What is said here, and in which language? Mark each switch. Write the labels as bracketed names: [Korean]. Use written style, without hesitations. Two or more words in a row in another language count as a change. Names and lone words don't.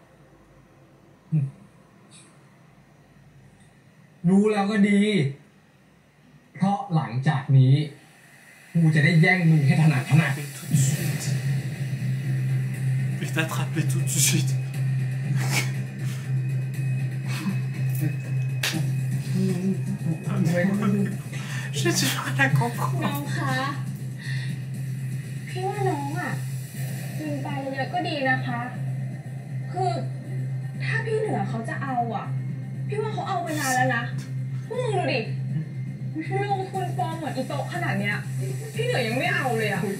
[Thai] รู้แล้วก็ดี เพราะหลังจากนี้กูจะได้แย่งมึงให้ถนัด [French] Tout de suite. Je vais t'attraper tout de suite. J'ai du mal à comprendre. [Thai] น้องคะพี่ว่าน้องอ่ะกินไปเยอะก็ดีนะคะ คือถ้าพี่เหนือเขาจะเอาอ่ะพี่ว่าเขาเอาไปนานแล้วนะพวกมึงดูดิลงทุนฟอร์มเหมือนอีโต๊ะขนาดเนี้ยพี่เหนือยังไม่เอาเลยอ่ะคิดสิคิด